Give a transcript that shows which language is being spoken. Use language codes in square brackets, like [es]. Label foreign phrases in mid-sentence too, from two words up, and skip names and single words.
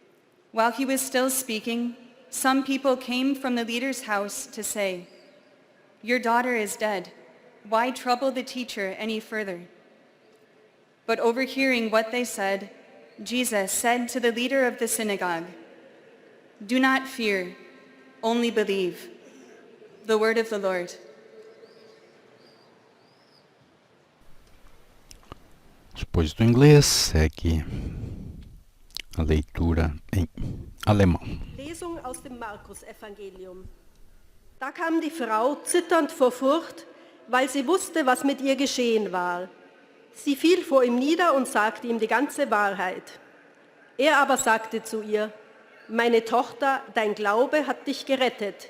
[en] While he was still speaking, some people came from the leader's house to say, "Your daughter is dead. Why trouble the teacher any further?" But overhearing what they said, Jesus said to the leader of the synagogue, "Do not fear, only believe." The word of the Lord. [pt] Depois do inglês, segue a leitura em alemão. [de] Lesung aus dem Markus-Evangelium. Da kam die Frau zitternd vor Furcht, weil sie wusste, was mit ihr geschehen war. Sie fiel vor ihm nieder und sagte ihm die ganze Wahrheit. Er aber sagte zu ihr, meine Tochter, dein Glaube hat dich gerettet.